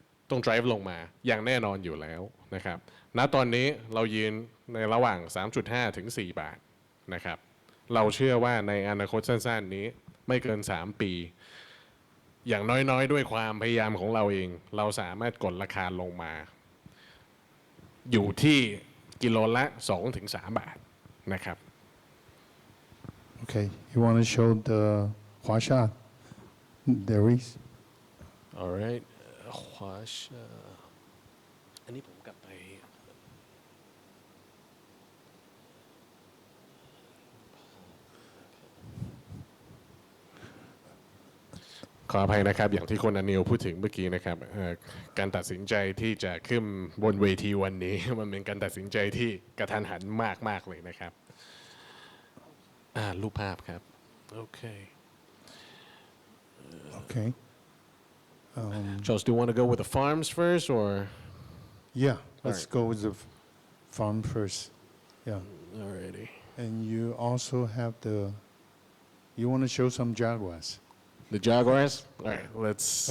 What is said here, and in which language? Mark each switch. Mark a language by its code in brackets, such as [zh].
[th] ต้อง drive ลงมาอย่างแน่นอนอยู่แล้วนะครับณตอนนี้เรายืนในระหว่าง 3.5 ถึง 4 บาทนะครับเราเชื่อว่าในอนาคตสั้นๆนี้ไม่เกิน 3 ปีอย่างน้อยๆด้วยความพยายามของเราเองเราสามารถกดราคาลงมาอยู่ที่กิโลละ 2-3 บาทนะครับ [en] Okay, you want to show the Huasha dairies? [th] alright ขวาชอันนี้ผมกลับไปขออภัยนะครับอย่างที่คุณอนิลพูดถึงเมื่อกี้นะครับการตัดสินใจที่จะขึ้นบนเวทีวันนี้ มันเป็นการตัดสินใจที่กระทันหันมากๆเลยนะครับรูปภาพครับโอเค [en] Okay. Charles, do you want to go with the farms first or Yeah, let's right. go with the farm first. Yeah. alrighty And you also have you want to show some jaguars. the jaguars alright let's